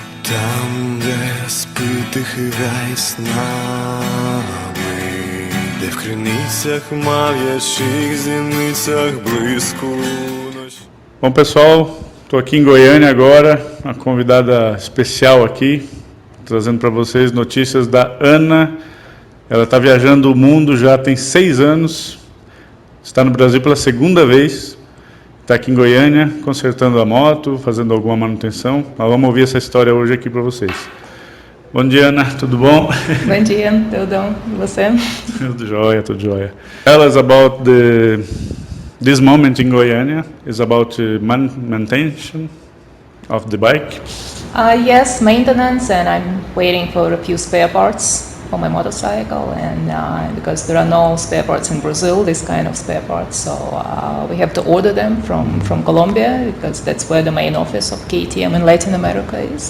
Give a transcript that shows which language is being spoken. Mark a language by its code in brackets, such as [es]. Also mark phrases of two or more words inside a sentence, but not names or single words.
[uk] Там, де спить тихий рай з нами, де в криницях мав'ячих зіницях блиску ночі. [pt] Bom, pessoal, estou aqui em Goiânia agora, uma convidada especial aqui, trazendo para vocês notícias da Ana. Ela está viajando o mundo já tem 6 anos, está no Brasil pela segunda vez, está aqui em Goiânia, consertando a moto, fazendo alguma manutenção. Mas vamos ouvir essa história hoje aqui para vocês. Bom dia, Ana, tudo bom? Bom dia, tudo bom? E você? Tudo jóia, tudo jóia. [en] Tell us about this moment in Goiânia. Is about maintenance of the bike. Yes, maintenance, and I'm waiting for a few spare parts for my motorcycle, and because there are no spare parts in Brazil, this kind of spare parts, so we have to order them from Colombia, because that's where the main office of KTM in Latin America is.